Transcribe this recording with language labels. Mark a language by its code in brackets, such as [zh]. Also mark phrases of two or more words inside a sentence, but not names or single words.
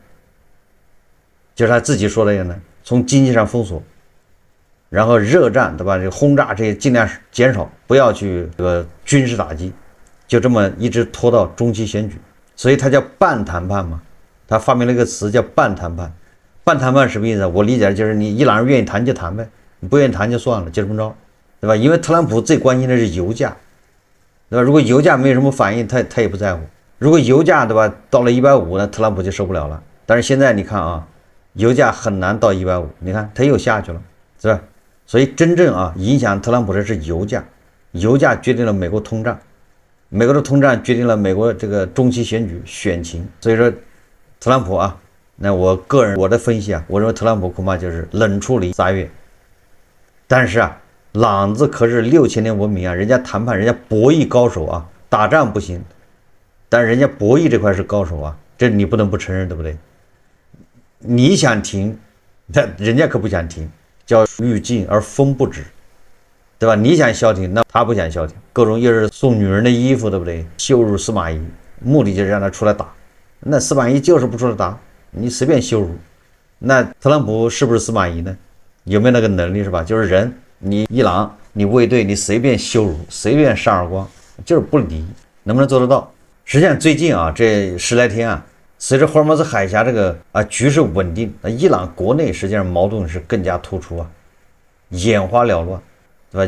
[zh] 就是他自己說的樣呢，從經濟上封鎖，然後熱戰，對吧？這個轟炸這些盡量減少，不要去這個軍事打擊，就這麼一直拖到中期選舉。所以他叫半談判嘛，他發明了一個詞叫半談判。半談判什麼意思？我理解就是你伊朗人願意談就談唄，你不願意談就算了，就這麼着，對吧？因為特朗普最關心的是油價，对吧？如果油價沒有什麼反應，他也不在乎。如果油價，對吧，到了150，那特朗普就受不了了。但是現在你看啊，油價很難到150，你看它又下去了，是吧？所以真正啊影響特朗普的是油價，油價決定了美國通脹，美國的通脹決定了美國這個中期選舉選情。所以說特朗普啊，那我個人我的分析啊，我認為特朗普恐怕就是冷處理3月。但是啊，朗子可是6000年文明啊，人家談判，人家博弈高手啊，打仗不行，但人家博弈這塊是高手啊，這你不能不承認，對不对？你想停，但人家可不想停，叫欲禁而風不止，對吧？你想消停，那他不想消停，各種又是送女人的衣服，對不对？羞辱司馬懿，目的就是讓他出來打。那司馬懿就是不出来打，你隨便羞辱。那特朗普是不是司馬懿呢？有没有那個能力，是吧？就是人，你伊朗，你衛隊，你隨便羞辱，隨便扇耳光，就是不理，能不能做得到？實際上最近啊，這10來天啊，隨着霍爾木茲海峽這個局勢穩定，伊朗國內實際上矛盾是更加突出啊，眼花繚亂，對吧？